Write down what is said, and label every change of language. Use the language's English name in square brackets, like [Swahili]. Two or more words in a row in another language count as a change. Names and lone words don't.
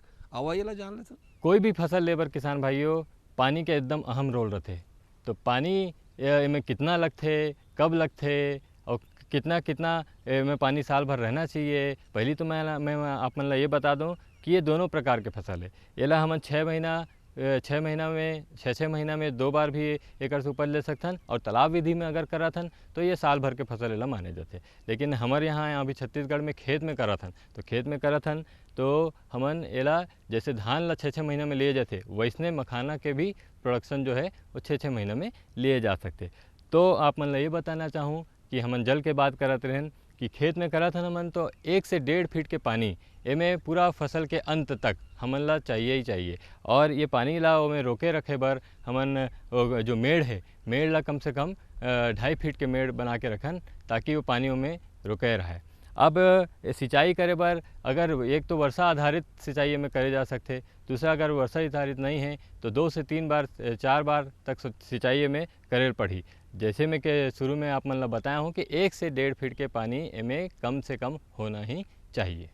[Chhattisgarhi] आवा ये ला जान लेते कोई भी फसल लेबर किसान भाइयों पानी के एकदम अहम रोल रहते। तो पानी में कितना लगते, कब लगते और कितना कितना में पानी साल भर रहना चाहिए। पहली तो मैं आप मन ला ये बता दूं कि ये दोनों प्रकार के फसल है। येला हमन 6 महीना में 2 बार भी एकर से उपज ले सकथन और तालाब विधि में अगर करथन तो ये साल भर के फसल एला माने जाते। लेकिन हमारे यहाँ अभी छत्तीसगढ़ में खेत में करथन तो हमन एला जैसे धान ला 6 महीना में लिए जाते वैसने मखाना के भी प्रोडक्शन जो है वो 6 महीना में लिए जा सकते। तो आप मन ला ये बताना चाहूँ कि हमन जल के बात करत रहें कि खेत में करत हन हमन तो 1 से 1.5 फीट के पानी एमे पूरा फसल के अंत तक हमन ला चाहिए ही चाहिए। और ये पानी ला ओमे रोके रखे बर हमन जो मेड़ ला कम से कम 2.5 फीट के मेड़ बना के रखन ताकि वो पानी में रुके रहे। अब सिंचाई करे बर अगर एक तो वर्षा आधारित सिंचाई में करे जा सकते, दूसरा अगर वर्षा आधारित नहीं है तो 2 से 3 बार 4 बार तक सिंचाई में करे पड़ी। जैसे मैं के शुरू में आप मन ला बताया हूँ कि 1 से 1.5 फीट के पानी में कम से कम होना ही चाहिए।